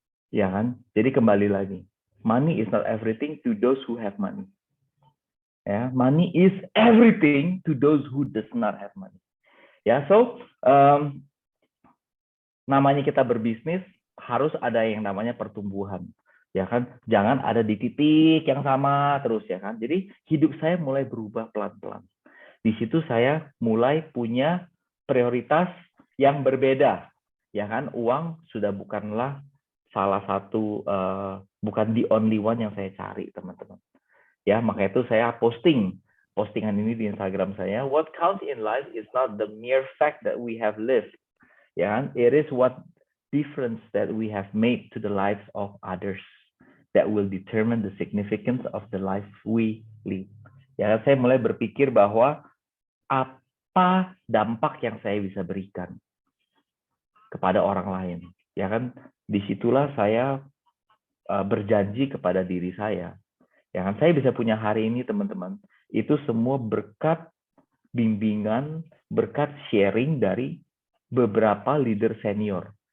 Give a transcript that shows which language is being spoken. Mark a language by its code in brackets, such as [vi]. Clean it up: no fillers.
[id] Ya kan? Jadi kembali lagi. [en] Money is not everything to those who have money. Ya, money is everything to those who does not have money. [id] Ya, so namanya kita berbisnis harus ada yang namanya pertumbuhan, ya kan? Jangan ada di titik yang sama terus, ya kan? Jadi hidup saya mulai berubah pelan-pelan. Di situ saya mulai punya prioritas yang berbeda, ya kan? Uang sudah bukanlah salah satu, bukan [en] the only one [id] yang saya cari, teman-teman. Ya, maka itu saya postingan ini di Instagram saya. [en] What counts in life is not the mere fact that we have lived, [id] ya kan? [en] It is what difference that we have made to the lives of others that will determine the significance of the life we live. [id] Ya, saya mulai berpikir bahwa apa dampak yang saya bisa berikan kepada orang lain, ya kan? Disitulah saya berjanji kepada diri saya, ya kan? Saya bisa punya hari ini, teman-teman, itu semua berkat bimbingan, berkat sharing dari beberapa leader senior.